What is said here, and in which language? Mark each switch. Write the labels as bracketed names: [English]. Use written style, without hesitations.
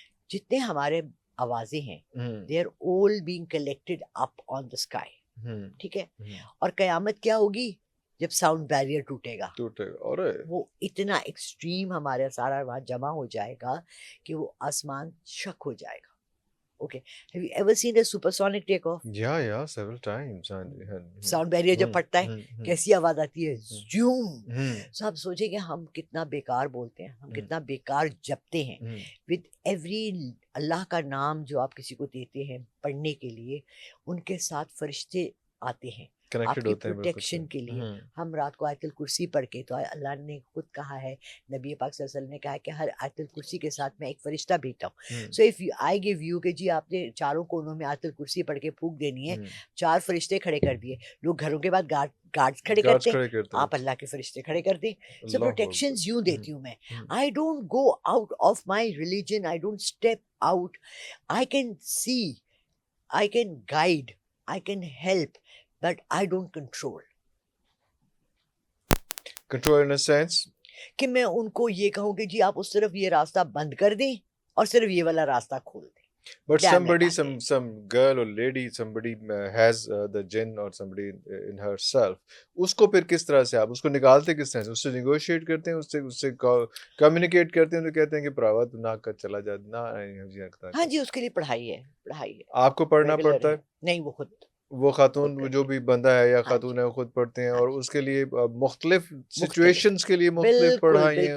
[Urdu] جتنے ہمارے آوازیں ہیں [English] They are all being collected up on the sky. [Urdu] ٹھیک ہے، اور قیامت کیا ہوگی؟ جب ساؤنڈ بیریئر ٹوٹے گا، اور وہ اتنا ایکسٹریم ہمارا سارا وہاں جمع ہو جائے گا کہ وہ آسمان شک ہو جائے گا. [English] Okay, have you ever seen a supersonic take off? یا several times. [Urdu] ساؤنڈ بیریئر جب پھٹتا ہے کیسی آواز آتی ہے، زوم. سو آپ سوچیں کہ ہم کتنا بیکار بولتے ہیں، ہم کتنا بیکار جپتے ہیں. [English] with every [Urdu] اللہ کا نام جو آپ کسی کو دیتے ہیں پڑھنے کے لیے، ان کے ساتھ فرشتے آتے ہیں آپ کی پروٹیکشن کے لیے. ہم رات کو آیت الکرسی پڑھ کے، تو اللہ نے خود کہا ہے، نبی پاک صلی اللہ علیہ وسلم نے کہا ہے کہ ہر آیت الکرسی کے ساتھ میں ایک فرشتہ بھیجتا ہوں. [English] so if I give you [Urdu] کہ جی آپ نے چاروں کونوں میں آیت الکرسی پڑھ کے پھونک دینی ہے، 4 فرشتے کھڑے کر دیے. لوگ گھروں کے بعد گارڈز کھڑے کرتے ہیں، آپ اللہ کے فرشتے کھڑے کر دیں. سو پروٹیکشنز یوں دیتی ہوں میں. [English] I don't go out of my religion, I don't step out. I can see, I can guide, I can help, but I don't control. Control in a sense [Urdu] کہ میں ان کو یہ کہوں کہ جی آپ اس طرف یہ راستہ بند کر دیں اور صرف یہ والا راستہ کھول دیں. [English] But somebody, some girl or lady, somebody has the jinn or somebody in herself. [Urdu] اس کو پھر کس طرح سے آپ اس کو نکالتے کس طرح سے؟ اس سے نیگوشیٹ کرتے ہیں، اس سے کمیونیکیٹ کرتے ہیں، تو کہتے ہیں کہ پراوا تو نہ کر چلا جا نہ. ہاں جی، اس کے لیے پڑھائی ہے، پڑھائی ہے. آپ کو پڑھنا پڑتا ہے؟ نہیں، وہ خود، وہ خاتون جو بھی بندہ ہے یا خاتون ہے وہ خود پڑھتے ہیں، اور اس کے لیے مختلف سچویشنز کے لیے مختلف پڑھائی ہیں.